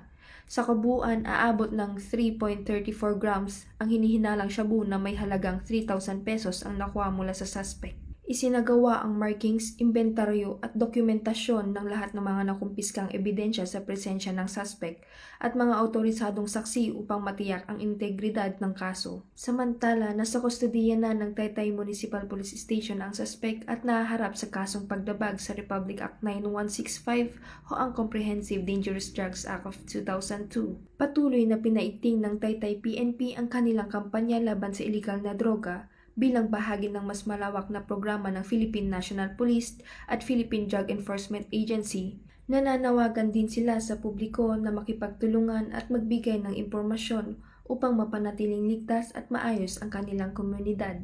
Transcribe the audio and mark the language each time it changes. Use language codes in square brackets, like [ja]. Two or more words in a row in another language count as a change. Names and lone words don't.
[tl] Sa kabuuan, aabot ng 3.34 grams ang hinihinalang shabu na may halagang 3,000 pesos ang nakuha mula sa suspect. Isinagawa ang markings, inventaryo at dokumentasyon ng lahat ng mga nakumpiskang ebidensya sa presensya ng suspect at mga autorisadong saksi upang matiyak ang integridad ng kaso. Samantala, nasa kustodiya na ng Taytay Municipal Police Station ang suspect at nahaharap sa kasong pagdabag sa Republic Act 9165 o ang Comprehensive Dangerous Drugs Act of 2002. Patuloy na pinaiting ng Taytay PNP ang kanilang kampanya laban sa illegal na droga bilang bahagi ng mas malawak na programa ng Philippine National Police at Philippine Drug Enforcement Agency. Nananawagan din sila sa publiko na makipagtulungan at magbigay ng impormasyon upang mapanatiling ligtas at maayos ang kanilang komunidad.